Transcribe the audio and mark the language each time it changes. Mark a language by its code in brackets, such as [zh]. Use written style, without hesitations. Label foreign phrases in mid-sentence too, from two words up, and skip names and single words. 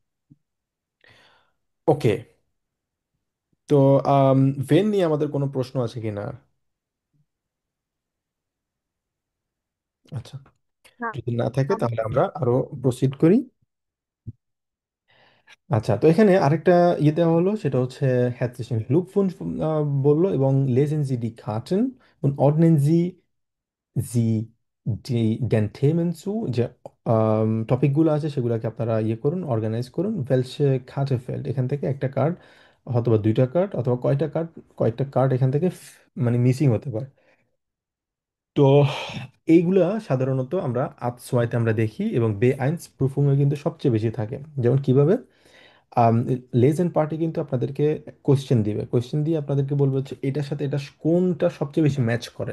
[bn] ওকে, তো ভেন নিয়ে আমাদের কোনো প্রশ্ন আছে কিনা? আচ্ছা, যদি না থাকে তাহলে আমরা আরো প্রসিড করি। আচ্ছা, তো এখানে আরেকটা ইয়ে দেওয়া হলো, সেটা হচ্ছে [de] herzlichen Glückwunsch [bn] বললো, এবং [de] lesen Sie die Karten und ordnen Sie den Themen zu, [bn] যে টপিকগুলো আছে সেগুলোকে আপনারা ইয়ে করুন, অর্গানাইজ করুন। [de] welche Karte fällt, [bn] এখান থেকে একটা কার্ড অথবা দুইটা কার্ড অথবা কয়েকটা কার্ড এখান থেকে মানে মিসিং হতে পারে। তো এইগুলা সাধারণত আমরা আতসোয়াইতে আমরা দেখি, এবং বে আইনস প্রুফুংয়ে কিন্তু সবচেয়ে বেশি থাকে। যেমন কিভাবে লেজেন্ড পার্টি কিন্তু আপনাদেরকে কোশ্চেন দিবে, কোশ্চেন দিয়ে আপনাদেরকে বলবে হচ্ছে এটার সাথে এটা কোনটা সবচেয়ে বেশি ম্যাচ করে।